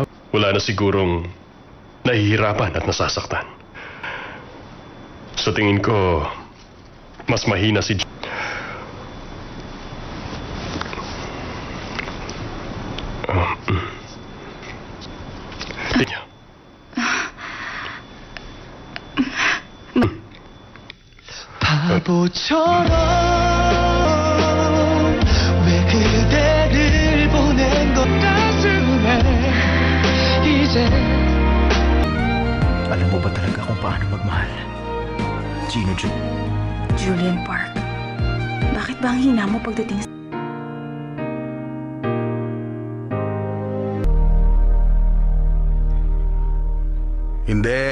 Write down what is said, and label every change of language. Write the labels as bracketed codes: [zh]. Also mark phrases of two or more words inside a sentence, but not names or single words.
[tl] Wala na sigurong nahihirapan at nasasaktan. Sa tingin ko, mas mahina si Tingnan. [ko] 바보처럼 왜 그대를 보낸 것 가슴에 이제 [tl] Alam mo ba talaga kung paano magmahal? Gino Julian Park, bakit ba ang hina mo pagdating sa... Hindi.